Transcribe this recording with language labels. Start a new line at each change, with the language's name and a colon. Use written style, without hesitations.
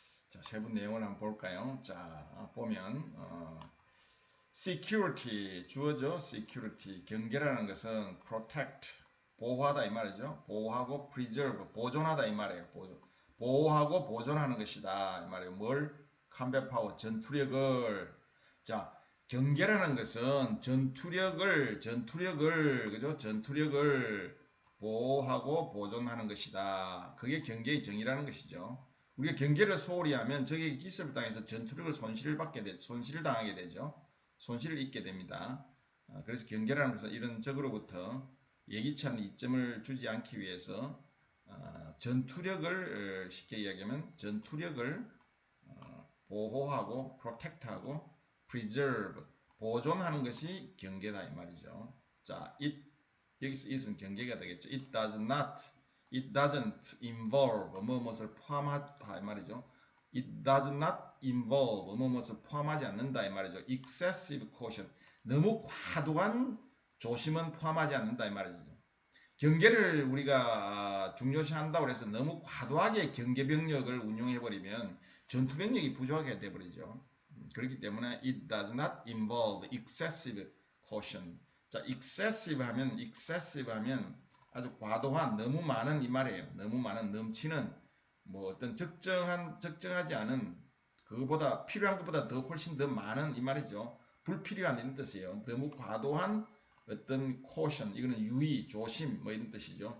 Korean: 자, 세부 내용을 한번 볼까요? 자, 보면 security 주어죠. security, 경계라는 것은 protect, 보호하다 이 말이죠. 보호하고 preserve, 보존하다 이 말이에요. 보호하고 보존하는 것이다 이 말이에요. 뭘?
English: combat power,
Korean: 전투력을. 자, 경계라는 것은 전투력을 그죠? 전투력을 보호하고 보존하는 것이다. 그게 경계의 정의라는 것이죠. 우리가 경계를 소홀히 하면 적에게 기습을 당해서 전투력을 손실을 당하게 되죠. 손실을 입게 됩니다. 그래서 경계라는 것은 이런 적으로부터 예기치 않은 이점을 주지 않기 위해서 전투력을 쉽게 이야기하면 전투력을 보호하고 protect하고 preserve, 보존하는 것이 경계다 이 말이죠. 자, 여기서 it은 경계가 되겠죠.
English: It doesn't involve
Korean: 무엇을 포함하다 이 말이죠.
English: It does not involve
Korean: 무엇을 포함하지 않는다 이 말이죠.
English: excessive caution,
Korean: 너무 과도한 조심은 포함하지 않는다 이 말이죠. 경계를 우리가 중요시한다고 해서 너무 과도하게 경계병력을 운용해버리면 전투병력이 부족하게 돼버리죠. 그렇기 때문에
English: it does not involve excessive caution.
Korean: 자, excessive 하면 아주 과도한, 너무 많은 이 말이에요. 너무 많은, 넘치는, 뭐 어떤 적정하지 않은, 그거보다 필요한 것보다 더 훨씬 더 많은 이 말이죠. 불필요한 이런 뜻이에요. 너무 과도한 어떤 caution, 이거는 유의, 조심 뭐 이런 뜻이죠.